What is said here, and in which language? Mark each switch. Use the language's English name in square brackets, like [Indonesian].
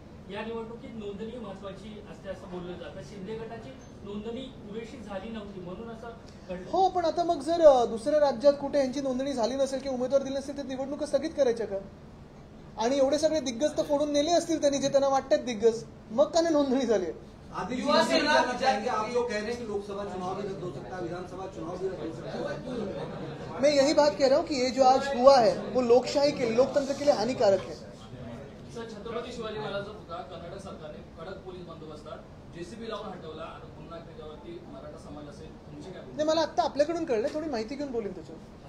[Marathi] या निवडणुकीत नोंदणी महत्वाची असते असं बोललं जातं। शिंदे गटाची नोंदणी पुरेशी झाली नव्हती म्हणून असं हो, पण आता मग जर दुसऱ्या राज्यात कुठे यांची नोंदणी झाली नसेल किंवा उमेदवार दिले नसेल तर निवडणुका स्थगित करायच्या का? आणि एवढे सगळे दिग्गज तर फोडून नेले असतील त्यांनी, जे त्यांना वाटतात दिग्गज, मग का नाही नोंदणी झाली? [Hindi] आप जो कह रहे हैं कि लोकसभा चुनाव भी रद्द हो सकता है, विधानसभा चुनाव भी रद्द हो सकता है। मैं यही बात कह रहा हूँ कि ये जो आज हुआ है वो लोकशाही के लिए, लोकतंत्र के लिए हानिकारक है। [Marathi] सर, छत्रपती शिवाजी महाराजांचा पुतळा कर्नाटक सरकारने कडक पोलीस बंदोबस्तात जेसीबी लावून हटवला आणि पुन्हा त्याच्यावरती मराठा समाज असेल, तुमची काय? नाही, मला आता आपल्याकडून कळलं, थोडी माहिती घेऊन बोलेन त्याच्यावर।